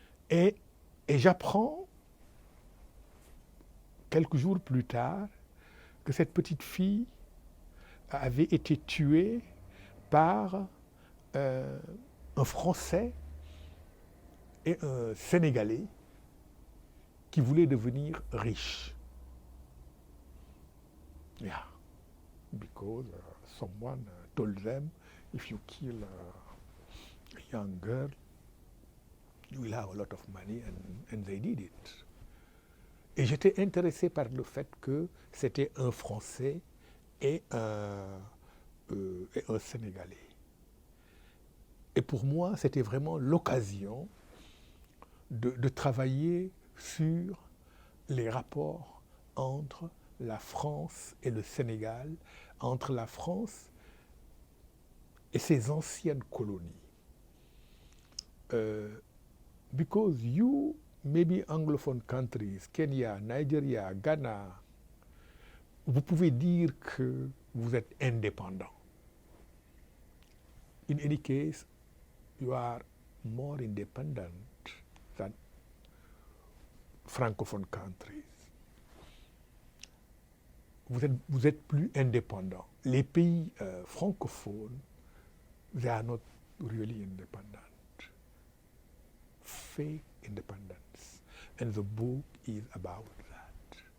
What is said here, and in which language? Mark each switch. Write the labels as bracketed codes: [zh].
[fr] Et j'apprends, quelques jours plus tard, que cette petite fille avait été tuée par un Français et un Sénégalais qui voulaient devenir riches. [en] Yeah, because someone told them, if you kill a young girl, you will have a lot of money, and they did it. [fr] Et j'étais intéressé par le fait que c'était un Français et un Sénégalais. Et pour moi, c'était vraiment l'occasion de travailler sur les rapports entre la France et le Sénégal, entre la France et ses anciennes colonies. [en] Because you, maybe anglophone countries, [fr] Kenya, Nigeria, Ghana, vous pouvez dire que vous êtes indépendant. [en] In any case, you are more independent than francophone countries. [fr] Vous êtes plus indépendant. Les pays francophones, [en] they are not really independent. Fake independence. And the book is about that.